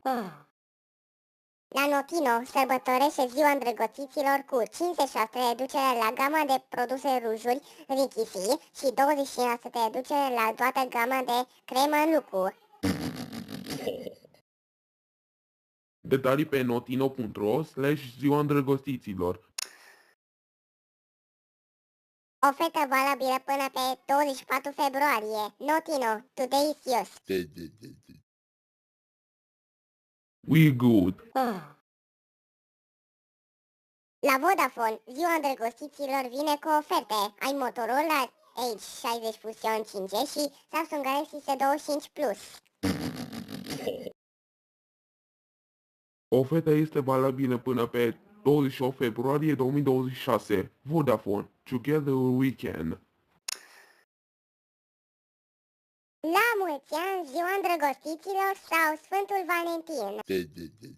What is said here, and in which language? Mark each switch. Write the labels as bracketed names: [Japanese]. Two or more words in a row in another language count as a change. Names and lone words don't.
[Romanian] La Notino sărbătorește ziua îndrăgostiților cu 56% reducere la gama de produse rujuri Rikisi și 25% reducere la toată gama de cremă în lucru. Detalii pe notino.ro/ziua îndrăgostiților. Ofertă valabilă până pe 24 februarie. Notino, [English] today is yours. We good. [Romanian] La Vodafone, ziua îndrăgostiților vine cu oferte. Ai Motorola Edge 60 Fusion 5G și Samsung Galaxy S25 Plus. Oferta este valabilă până pe 28 februarie 2026. Vodafone. [English] Together we can. [Romanian] La mulți ani, ziua îndrăgostiților sau Sfântul Valentin.